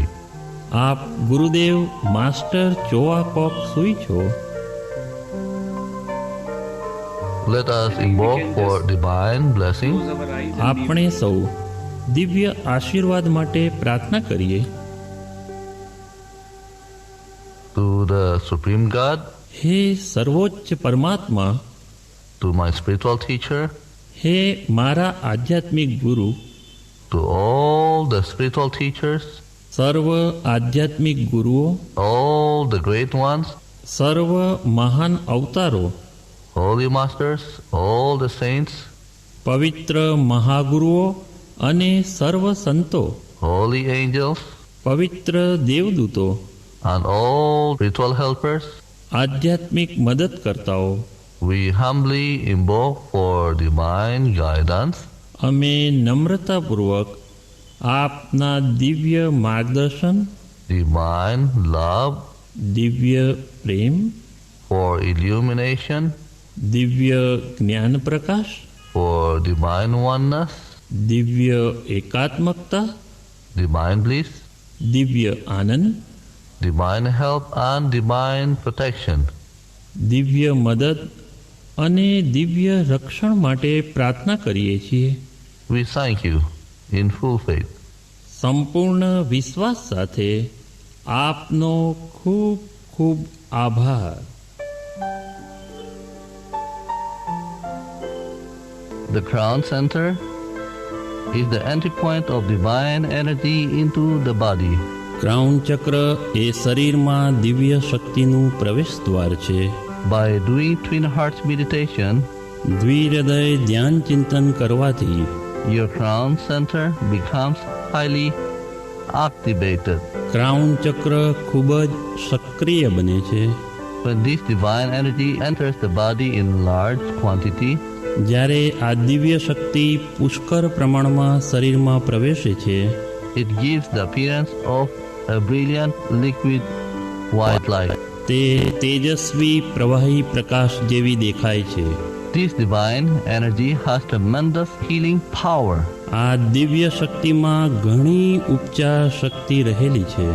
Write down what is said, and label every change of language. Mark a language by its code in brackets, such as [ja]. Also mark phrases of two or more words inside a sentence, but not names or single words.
[gu] આપ ગુરુદેવ માસ્ટર ચોઆ કોક સુઈ છો. [en] Let us invoke for divine blessing. [gu] આપણે સૌ દિવ્ય આશીર્વાદ માટે પ્રાર્થના કરીએ. [en] To the Supreme God, [gu] હે સર્વોચ્ચ પરમાત્મા, [en] to my spiritual teacher, [gu] હે મારા આધ્યાત્મિક ગુરુ, [en] to all the spiritual teachers, [gu] સર્વ આધ્યાત્મિક ગુરુઓ, [en] all the great ones, [gu] સર્વ મહાન અવતારો, [en] holy masters, all the saints, [gu] પવિત્ર મહાગુરુઓ અને સર્વ સંતો, [en] holy angels, [gu] પવિત્ર દેવદૂતો [en] and all spiritual helpers, [gu] આધ્યાત્મિક મદદકર્તાઓ, [en] we humbly invoke for divine guidance. [gu] અમે નમ્રતાપૂર્વક આપના દિવ્ય માર્ગદર્શન, [en] divine love, [gu] દિવ્ય પ્રેમ, [en] for illumination, [gu] દિવ્ય જ્ઞાન પ્રકાશ, [en] for divine oneness, [gu] દિવ્ય એકાત્મકતા, [en] divine bliss, [gu] દિવ્ય આનંદ, [en] divine help and divine protection. [gu] દિવ્ય મદદ અને દિવ્ય રક્ષણ માટે પ્રાર્થના કરીએ છીએ. [en] We thank you in full faith. [gu] સંપૂર્ણ વિશ્વાસ સાથે આપનો ખૂબ ખૂબ આભાર. [en] The Crown Center is the entry point of divine energy into the body. [gu] ક્રાઉન ચક્ર એ શરીરમાં દિવ્ય શક્તિનું પ્રવેશ દ્વાર છે. [en] By doing Twin Hearts meditation, [gu] દ્વિહૃદય ધ્યાન ચિંતન કરવાથી [en] your Crown Center becomes highly activated. [gu] ક્રાઉન ચક્ર ખૂબ જ સક્રિય બને છે. [en] When this divine energy enters the body in large quantity, [gu] જ્યારે આ દિવ્ય શક્તિ પુષ્કળ પ્રમાણમાં શરીરમાં પ્રવેશે છે, [en] it gives the appearance of a brilliant liquid white light. [gu] તે તેજસ્વી પ્રવાહી પ્રકાશ જેવી દેખાય છે. [en] This divine energy has tremendous healing power. [gu] આ દિવ્ય શક્તિમાં ઘણી ઉપચાર શક્તિ રહેલી છે.